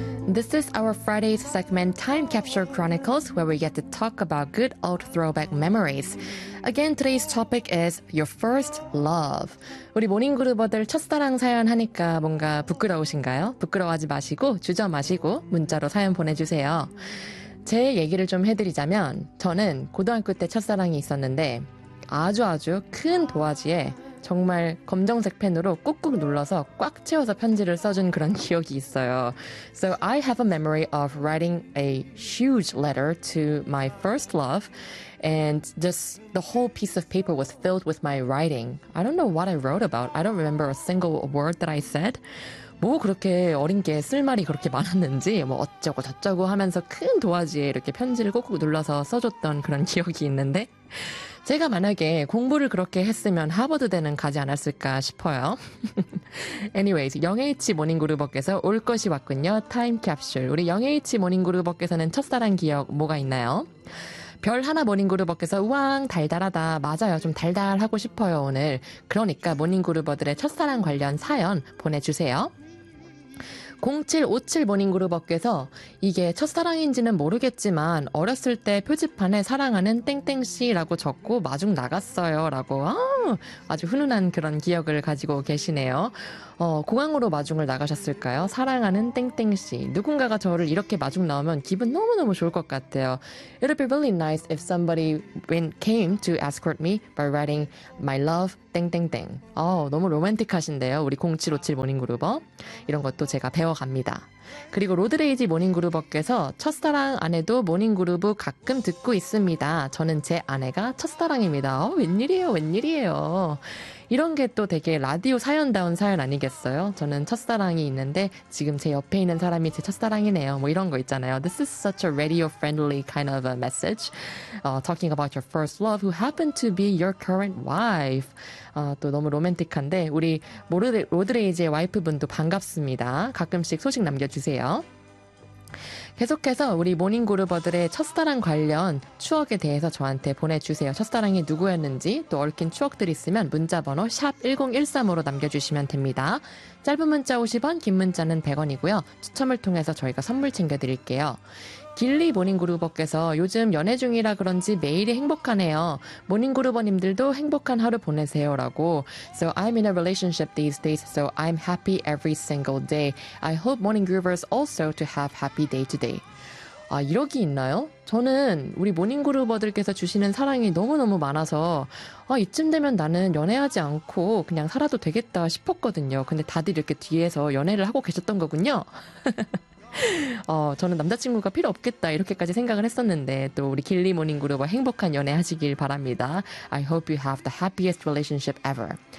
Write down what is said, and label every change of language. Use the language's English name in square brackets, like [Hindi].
[English] This is our Friday's segment, Time Capsule Chronicles, where we get to talk about good old throwback memories. Again, today's topic is your first love. [Korean] 우리 모닝그룹어들 첫사랑 사연 하니까 뭔가 부끄러우신가요? 부끄러워하지 마시고, 주저 마시고, 문자로 사연 보내주세요. 제 얘기를 좀 해드리자면, 저는 고등학교 때 첫사랑이 있었는데, 아주 큰 도화지에 정말 검정색 펜으로 꾹꾹 눌러서 꽉 채워서 편지를 써준 그런 기억이 있어요. [English] So I have a memory of writing a huge letter to my first love, and just the whole piece of paper was filled with my writing. I don't know what I wrote about. I don't remember a single word that I said. [Korean] 뭐 그렇게 어린 게 쓸 말이 그렇게 많았는지 뭐 어쩌고 저쩌고 하면서 큰 도화지에 이렇게 편지를 꾹꾹 눌러서 써줬던 그런 기억이 있는데 제가 만약에 공부를 그렇게 했으면 하버드대는 가지 않았을까 싶어요. Anyways, 영에이치 모닝그룹어께서 올 것이 왔군요. 타임캡슐. 우리 영에이치 모닝그룹어께서는 첫사랑 기억 뭐가 있나요? 별 하나 모닝그룹어께서 우왕 달달하다. 맞아요. 좀 달달하고 싶어요, 오늘. 그러니까 모닝그룹어들의 첫사랑 관련 사연 보내주세요. 0757 모닝그룹어께서 이게 첫사랑인지는 모르겠지만 어렸을 때 표지판에 사랑하는 땡땡씨라고 적고 마중 나갔어요 라고 아주 훈훈한 그런 기억을 가지고 계시네요. 공항으로 마중을 나가셨을까요? 사랑하는 땡땡씨. 누군가가 저를 이렇게 마중 나오면 기분 너무너무 좋을 것 같아요. [English] It would be really nice if somebody came to escort me by writing my love 땡땡땡. [Korean] 너무 로맨틱하신데요. 우리 0757 모닝그룹어. 이런 것도 제가 배워갑니다. 그리고 로드레이지 모닝그룹어께서 첫사랑 아내도 모닝그룹을 가끔 듣고 있습니다. 저는 제 아내가 첫사랑입니다. 웬일이에요. 이런 게 또 되게 라디오 사연다운 사연 아니겠어요? 저는 첫사랑이 있는데 지금 제 옆에 있는 사람이 제 첫사랑이네요. 뭐 이런 거 있잖아요. [English] This is such a radio-friendly kind of a message. Talking about your first love who happened to be your current wife. [Korean] 또 너무 로맨틱한데 우리 로드레이지의 와이프분도 반갑습니다. 가끔씩 소식 남겨주세요. 계속해서 우리 모닝그룹어들의 첫사랑 관련 추억에 대해서 저한테 보내주세요. 첫사랑이 누구였는지 또 얽힌 추억들 있으면 문자번호 샵 1013으로 남겨주시면 됩니다. 짧은 문자 50원, 긴 문자는 100원이고요. 추첨을 통해서 저희가 선물 챙겨드릴게요. 길리 모닝그룹어께서 요즘 연애 중이라 그런지 매일이 행복하네요. 모닝그룹어님들도 행복한 하루 보내세요 라고 [English] So I'm in a relationship these days, so I'm happy every single day. I hope morninggroovers also to have happy day today. [Korean] 이러기 있나요? 저는 우리 모닝그룹어들께서 주시는 사랑이 너무너무 많아서 이쯤 되면 나는 연애하지 않고 그냥 살아도 되겠다 싶었거든요. 근데 다들 이렇게 뒤에서 연애를 하고 계셨던 거군요. 저는 남자친구가 필요 없겠다 이렇게까지 생각을 했었는데 또 우리 길리 모닝그룹 행복한 연애 하시길 바랍니다. [English] I hope you have the happiest relationship ever.